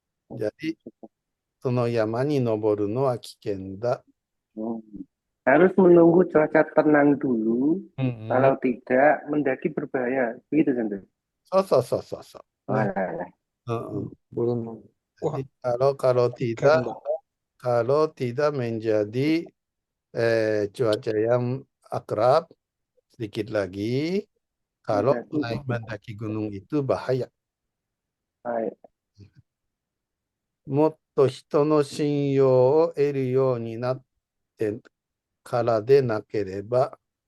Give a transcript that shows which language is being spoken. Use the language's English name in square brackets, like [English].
[Indonesian] Jadi, [Japanese] その山に登るのは危険だ。 [Indonesian] Hmm. Harus menunggu cuaca tenang dulu. Hmm. Kalau tidak, mendaki berbahaya. Begitu, Sensei. [Japanese] そうそうそうそうそう。ね。 [Indonesian] Walah. Belum. Wah, Jadi, kalau keren tidak, nggak? kalau tidak menjadi cuaca yang akrab, sedikit lagi, kalau naik mendaki gunung itu bahaya. Baik. [Japanese] もっと人の信用を得るようになってからでなければ、